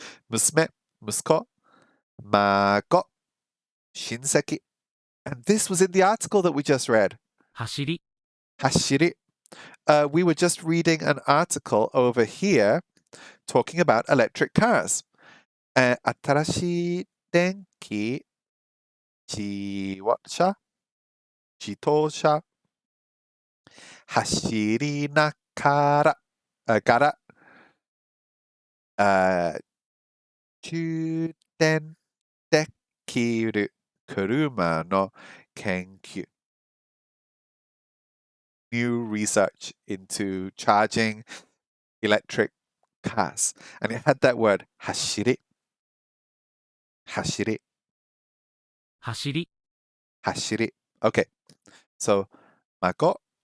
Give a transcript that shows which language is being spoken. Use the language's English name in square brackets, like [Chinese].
[Japanese] 娘、息子、孫、親戚. [English] And this was in the article that we just read. [Japanese] 走り、 Hashiri. [English] We were just reading an article over here talking about electric cars. [Japanese] 新しい電気自動車走りながら、充電できる車の研究。 [English] New research into charging electric cars. And it had that word, 走り。 [Japanese] 走り。走り、 [English] 走り.Okay. So, 孫